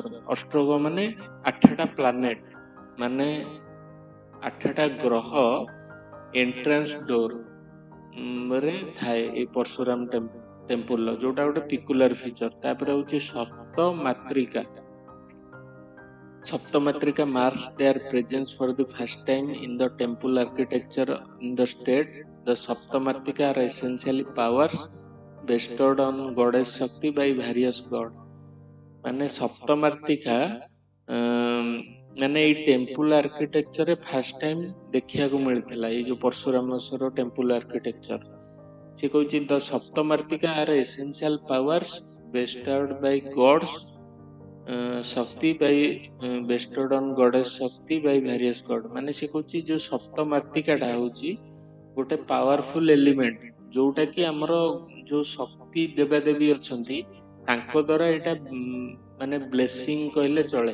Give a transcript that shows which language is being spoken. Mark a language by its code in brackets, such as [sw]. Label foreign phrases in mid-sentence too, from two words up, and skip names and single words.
[or] ଅଷ୍ଟଗ୍ରହ ମାନେ 8ଟା ପ୍ଲାନେଟ, ମାନେ 8ଟା ଗ୍ରହ [en] entrance door [or] ରେ ଥାଏ ଏଇ ପରଶୁରାମ ଟେମ୍ପୁଲର, ଯୋଉଟା ଗୋଟେ [en] peculiar feature. [or] ତାପରେ ହଉଛି [en] ସପ୍ତମାତ୍ରିକା marks their presence for the first time in the temple architecture in the state. The Saptamatrika are essentially powers bestowed on goddess Shakti by various god, [or] ମାନେ ସପ୍ତମାତ୍ରିକା ମାନେ ଏଇ [en] temple architecture first time [or] ଦେଖିବାକୁ ମିଳିଥିଲା, ଏଇ ଯୋଉ ପରଶୁରାମେଶ୍ୱର [en] temple architecture. [or] ସେ କହୁଛି [en] the Saptamatrika are essential powers bestowed by gods Shakti by bestowed on goddess Shakti by various god, [or] ମାନେ ସେ କହୁଛି ଯୋଉ ସପ୍ତମାତ୍ରିକାଟା ହଉଛି ଗୋଟେ [en] powerful element, [or] ଯୋଉଟା କି ଆମର ଯୋଉ ଶକ୍ତି ଦେବାଦେବୀ ଅଛନ୍ତି ତାଙ୍କ ଦ୍ଵାରା ଏଇଟା ମାନେ ବ୍ଲେସିଂ କହିଲେ ଚଳେ।